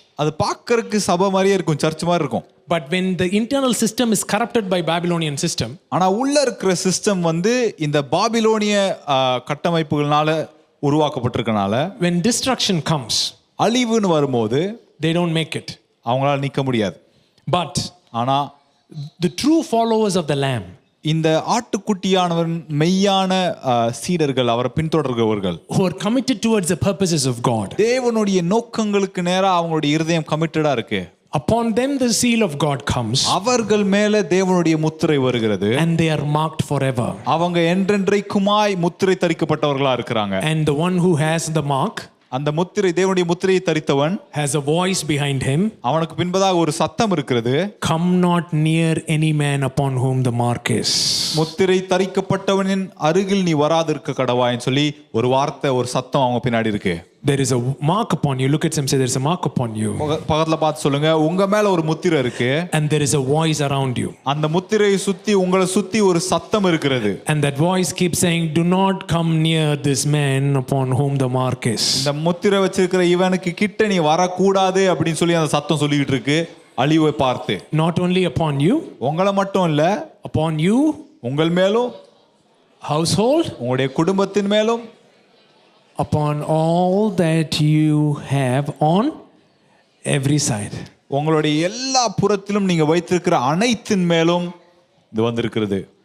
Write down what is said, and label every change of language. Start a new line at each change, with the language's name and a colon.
Tamil: அது பார்க்கறதுக்கு சபை மாதிரியே இருக்கும், சர்ச் மாதிரி இருக்கும்.
English: But when the internal system is corrupted by Babylonian system,
Tamil: ஆனா உள்ள இருக்கிற சிஸ்டம் வந்து இந்த பாபிலோனிய கட்டமைப்புகள்னால உருவாக்கப்பட்டிருக்கனால,
English: when destruction comes,
Tamil: அழிவுன்னு வரும்போது
English: they don't make it.
Tamil: அவங்களால நிக்க முடியாது.
English: But
Tamil: ஆனா
English: the true followers of the Lamb,
Tamil: இந்த ஆட்டுக்குட்டியானவன் மெய்யான சீடர்கள், அவரை பின்தொடர்கிறவர்கள்,
English: who are committed towards the purposes of God,
Tamil: தேவனுடைய நோக்கங்களுக்கு நேரா அவங்களுடைய இருதயம் கமிட்டடா இருக்கு.
English: upon them the seal of God comes,
Tamil: அவர்கள் மேல தேவனுடைய முத்திரை வருகிறது.
English: and they are marked forever.
Tamil: அவங்க என்றென்றைக்குமாய் முத்திரை தரிக்கப்பட்டவர்களா இருக்கிறாங்க.
English: And the one who has the mark,
Tamil: அந்த முத்திரை, தேவனுடைய முத்திரையை தரித்தவன்,
English: has a voice behind him,
Tamil: அவனுக்கு பின்பதாக ஒரு சத்தம் இருக்கிறது.
English: come not near any man upon whom the mark is.
Tamil: முத்திரை தரிக்கப்பட்டவனின் அருகில் நீ வராதிருக்க கடவாய்ன்னு சொல்லி ஒரு வார்த்தை, ஒரு சத்தம் அவங்க பின்னாடி இருக்கு.
English: There is a mark upon you. Look at him, say, there is a mark upon you.
Tamil: பக்கத்துல பார்த்து சொல்லுங்க, உங்க மேல ஒரு முத்திரை இருக்கு.
English: And there is a voice around you.
Tamil: அந்த முத்திரையை சுத்தி, உங்களை சுத்தி ஒரு சத்தம் இருக்கிறது.
English: And that voice keeps saying, do not come near this man upon whom the mark is.
Tamil: இந்த முத்திரை வச்சிருக்கிற இவனுக்கு கிட்ட நீ வரக்கூடாது அப்படின்னு சொல்லி அந்த சத்தம் சொல்லிக்கிட்டு இருக்கு, அழிவை பார்த்து.
English: Not only upon you,
Tamil: உங்களை மட்டும் இல்ல,
English: upon you,
Tamil: உங்கள் மேலும்,
English: household,
Tamil: உங்களுடைய குடும்பத்தின் மேலும்,
English: upon all that you have on every side.
Tamil: உங்களுடைய எல்லா புறத்திலும் நீங்க வைத்திருக்கிற அனைத்தின் மேலும் இது வந்திருக்கிறது.